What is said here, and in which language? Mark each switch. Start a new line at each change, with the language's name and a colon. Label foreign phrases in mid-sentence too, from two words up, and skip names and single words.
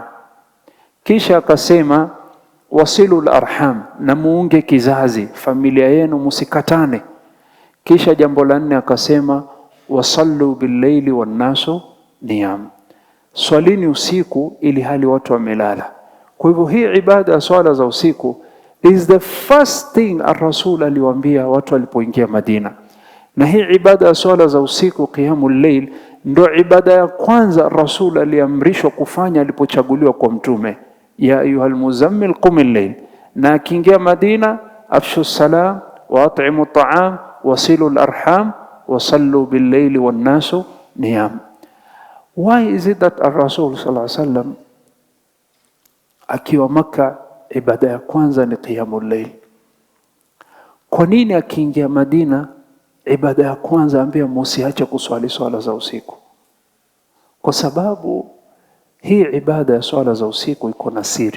Swahili: Kisha akasema
Arabic: وصلوا الأرحام,
Swahili: na muunge kizazi, familia yenu msikatane. Kisha jambo la nne akasema
Arabic: وصلوا بالليل والناس نيام,
Swahili: swalini usiku ili hali watu wamelala. Kwa hivyo hii ibada ya swala za usiku
English: is the first thing
Swahili: ar-Rasul aliwaambia watu walipoingia Madina. Na hii ibada ya swala za usiku,
Arabic: قيام الليل,
Swahili: ndo ibada ya kwanza ar-Rasul aliamrishwa kufanya alipochaguliwa kwa mtume.
Arabic: يا أيها المزمل قم الليل.
Swahili: Na akiingia Madina,
Arabic: أفشوا السلام وأطعموا الطعام وصلوا الأرحام وصلوا بالليل والناس نيام.
English: Why is it that
Swahili: ar-Rasul
Arabic: صلى الله عليه وسلم
Swahili: akiwa Maka ibada ya kwanza ni
Arabic: قيام الليل?
Swahili: Kwa nini akiingia Madina ibada ya kwanza ambia msiache kuswali swala za usiku? Kwa sababu hii ibada ya swala za usiku iko na siri.